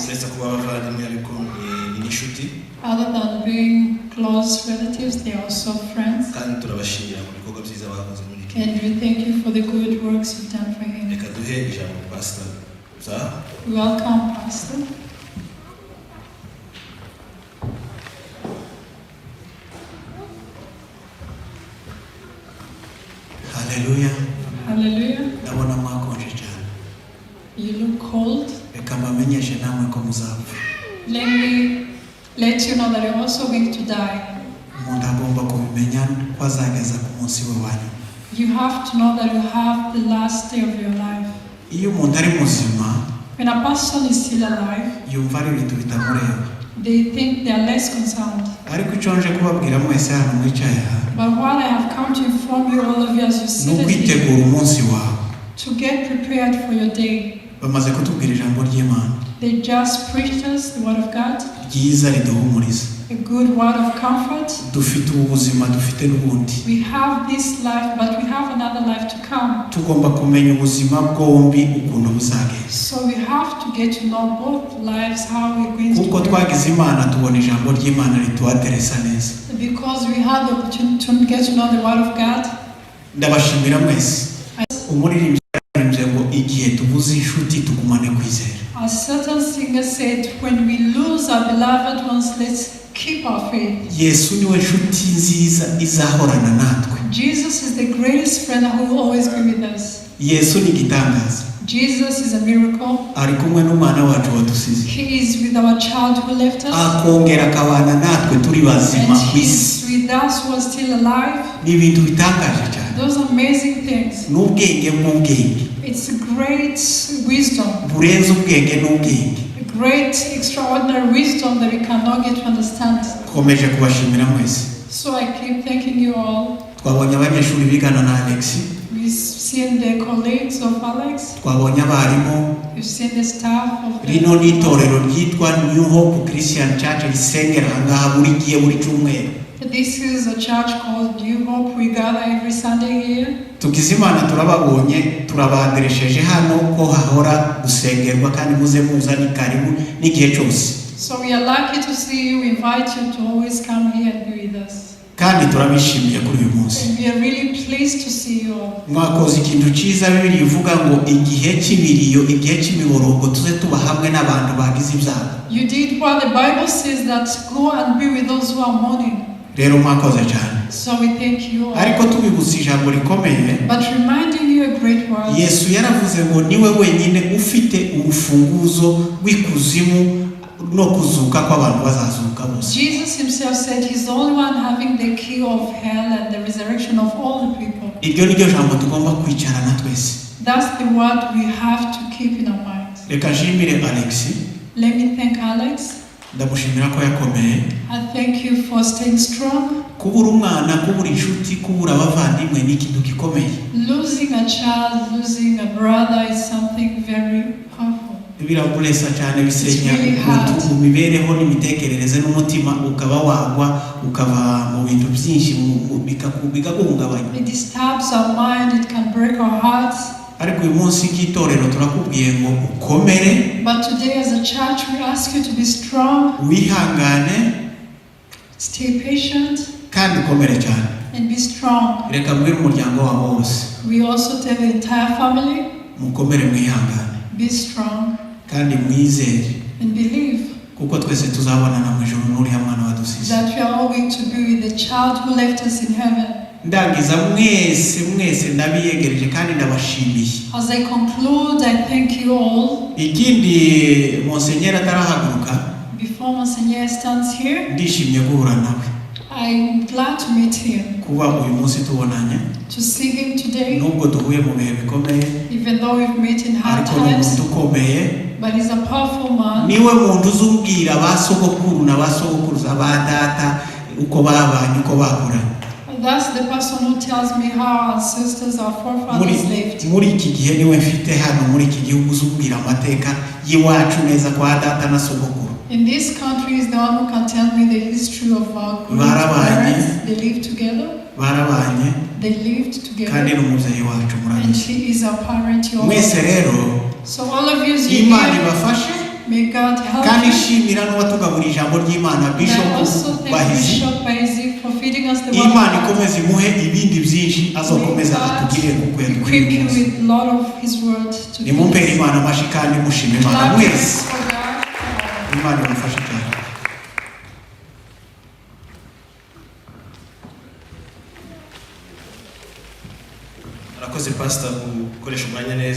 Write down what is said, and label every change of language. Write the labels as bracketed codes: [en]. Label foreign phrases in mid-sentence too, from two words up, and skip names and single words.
[rw] Uretse kuba abavandimwe ariko ni inshuti. [en] Other than being close relatives, they are also friends. [rw] Kandi turabashimira ku bikorwa byiza bakoze muri iki. [en] And we thank you for the good works you've done for him. [rw] Reka duhe ijambo Pastor Bzaho. [en] Welcome, Pastor. Hallelujah. Hallelujah. [rw] Ndabona mwakonje cyane. [en] You look cold. [rw] Reka mbamenyeshe namwe ko muzapfa. [en] Let me let you know that you're also going to die. [rw] Umuntu agomba kubimenya ko azageza ku munsi we wanyu. [en] You have to know that you have the last day of your life. [rw] Iyo umuntu ari muzima, [en] when a person is still alive, [rw] yumva ari ibintu bitamureba. [en] They think they are less concerned. [rw] Ariko icyo nje kubabwira mwese hano mwicaye aha. [en] But what I have come to inform you, all of you, as you see [rw] no kwitegura umunsi wawe. [en] To get prepared for your day. [rw] Bamaze kutubwira ijambo ry'Imana. [en] They just preached us the word of God. [rw] Ryiza riduhumuriza. [en] A good word of comfort. [rw] Dufite ubuzima dufite n'ubundi. [en] We have this life, but we have another life to come. [rw] Tugomba kumenya ubuzima bwombi ukuntu buzagenda. [en] So we have to get to know both lives, how we're going to. [rw] Kuko twagize Imana tubona ijambo ry'Imana rituateresa neza. [en] Because we had the opportunity to get to know the word of God. [rw] Ndabashimira mwese. Umuririmbyi yaririmbye ngo igihe tubuze inshuti tugumane kwizera. [en] A certain singer said, when we lose our beloved ones, let's keep our faith. [rw] Yesu niwe nshuti nziza izahorana natwe. [en] Jesus is the greatest friend who will always be with us. [rw] Yesu ni gitangaza. [en] Jesus is a miracle. [rw] Ari kumwe n'umwana wacu wadusize. [en] He is with our child who left us. [rw] Akongera akabana natwe turi bazima kwisi. [en] With us who are still alive. [rw] Ni ibintu bitangaje cyane. [en] Those amazing things. [rw] N'ubwenge bw'ubwenge. [en] It's a great wisdom. [rw] Burenze ubwenge n'ubwenge. [en] A great extraordinary wisdom that we cannot get to understand. [rw] Komeje kubashimira mwese. [en] So I keep thanking you all. [rw] Twabonye abanyeshuri bigana na Alexis. [en] We've seen the colleagues of Alex. [rw] Twabonye abarimu. [en] We've seen the staff of the. [rw] Rino ni itorero ryitwa New Hope Christian Church risengera ngaha buri gihe buri cyumweru. [en] This is a church called New Hope. We gather every Sunday here. [rw] Tukizimana turababonye turabaderesheje hano ko hahora gusengerwa kandi muze muzani karibu n'igihe cyose. [en] So we are lucky to see you. We invite you to always come here and be with us. [rw] Kandi turabishimiye kuri uyu munsi. [en] And we are really pleased to see you all. [rw] Mwakoze ikintu cyiza Bibiliya ivuga ngo igihe cy'ibiriyo igihe cy'imiborogo tuze tuba hamwe n'abantu bagize ibyago. [en] You did what the Bible says, that go and be with those who are mourning. [rw] Rero mwakoze cyane. [en] So we thank you all. [rw] Ariko tubibutsa ijambo rikomeye. [en] But reminding you a great word. [rw] Yesu yaravuze ngo niwe wenyine ufite urufunguzo rw'ikuzimu no kuzuka kw'abantu bazazuka bose. [en] Jesus himself said he's the only one having the key of hell and the resurrection of all the people. [rw] Iryo ni ryo jambo tugomba kwicarana twese. [en] That's the word we have to keep in our minds. [rw] Reka nshimire Alexis. [en] Let me thank Alex. [rw] Ndamushimira ko yakomeye. [en] I thank you for staying strong. [rw] Kubura umwana, kubura inshuti, kubura abavandimwe ni ikintu gikomeye. [en] Losing a child, losing a brother is something very powerful. [rw] Biraburesa cyane bisenya mu mibereho n'imitekerereze n'umutima ukaba wagwa ukaba mu bintu byinshi bikagungabanya. [en] It disturbs our mind, it can break our hearts. [rw] Ariko uyu munsi k'itorero turakubwiye ngo ukomere. [en] But today as a church we ask you to be strong. [rw] Wihangane. [en] Stay patient. [rw] Kandi ukomere cyane. [en] And be strong. [rw] Reka mbwira umuryango wawe wose. [en] We also tell the entire family. [rw] Mukomere mwihangane. [en] Be strong. [rw] kandi mwizere [en] And believe. [rw] kuko twese tuzabonana mu ijuru n'uriya mwana wadusize. [en] That we are all going to be with the child who left us in heaven. [rw] Ndangiza mwese ndabiyegereje kandi ndabashimiye. [en] As I conclude, I thank you all. [rw] Ikindi Monseigneur atarahaguruka. [en] Before Monseigneur stands here, [rw] ndishimye guhura nawe. [en] I'm glad to meet him. [rw] Kuba uyu munsi tubonanye. [en] To see him today. [rw] Nubwo duhuye mu bihe bikomeye. [en] Even though we've met in hard times. But he's a powerful man. [rw] Niwe muntu uzubwira basogokuru na basogokuruza ba data uko babanye uko bakura. [en] That's the person who tells me how our sisters, our forefathers lived. [rw] Muri iki gihe niwe mfite hano muri iki gihugu uzubwira amateka yiwacu neza kwa data na sogokuru. [en] In this country is the one who can tell me the history of our grandparents. They lived together. [rw] Barabanye. [en] They lived together. [rw] Kandi n'umubyeyi wacu murabizi. [en] And she is our parent. [rw] Mwese rero. [en] So all of you is [rw] Imana ibafashe. [en] May God help you. [rw] Kandi shimira n'uwatugaburira ijambo ry'Imana Bishop Bahizi. [en] For feeding us the [rw] Imana ikomeze imuhe ibindi byinshi azokomeza atugire kuko [en] equip you with a lot of his word to [rw] ni mumpera Imana amashi kandi mushime Imana mwese. Imana imufashe cyane. Arakoze pastor gukoresha umwanya neza.